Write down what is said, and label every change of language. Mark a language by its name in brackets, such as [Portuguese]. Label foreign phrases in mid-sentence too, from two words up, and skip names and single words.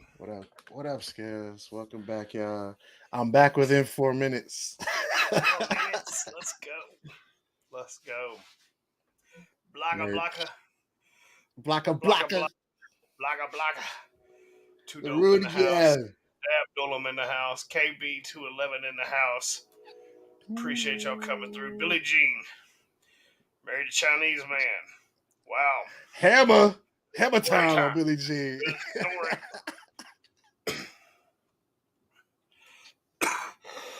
[English] What up? What up, Skills? Welcome back, y'all. I'm back within 4 minutes. 4 minutes. Let's go. Let's go. Blocka, blocka. Blocka, Blocka, blocka. Blocka, blocka. Two The dope in Rudy, the house. yeah. Abdullam in the house. KB 211 in the house. Appreciate y'all coming through. Billie Jean. Married a Chinese man. Wow. Hammer time on Billie Jean. Don't worry.